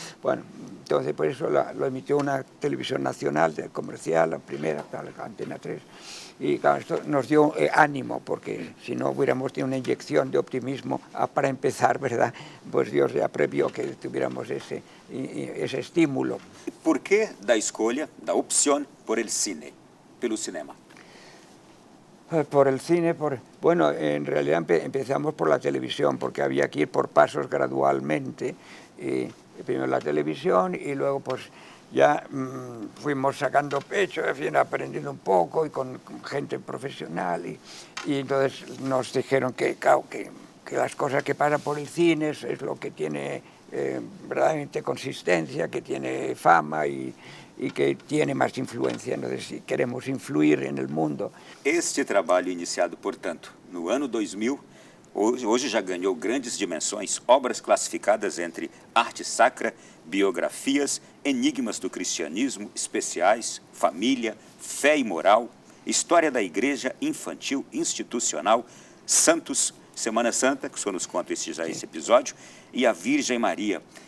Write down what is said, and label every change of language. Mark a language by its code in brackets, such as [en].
[es] Bueno, entonces pues eso lo emitió una televisión nacional, comercial, la primera, la Antena 3, y claro, esto nos dio ánimo, porque si no hubiéramos tenido una inyección de optimismo para empezar, ¿verdad? Pues Dios ya previó que tuviéramos ese estímulo. [pt] Por que da escolha, da opção [es] por el cine, [pt] pelo cinema? [es] Por el cine, bueno, en realidad empezamos por la televisión, porque había que ir por pasos gradualmente, primero la televisión y luego pues ya fuimos sacando pecho, en fin, aprendiendo un poco y con gente profesional, y entonces nos dijeron que, claro, que las cosas que pasan por el cine es lo que tiene verdaderamente consistencia, que tiene fama y que tiene más influencia. Entonces, si queremos influir en el mundo. [pt] Este trabalho iniciado, portanto, no ano 2000, hoje já ganhou grandes dimensões, obras classificadas entre arte sacra, biografias, enigmas do cristianismo, especiais, família, fé e moral, história da igreja infantil, institucional, santos, Semana Santa, que o senhor nos conta esse episódio, e a Virgem Maria.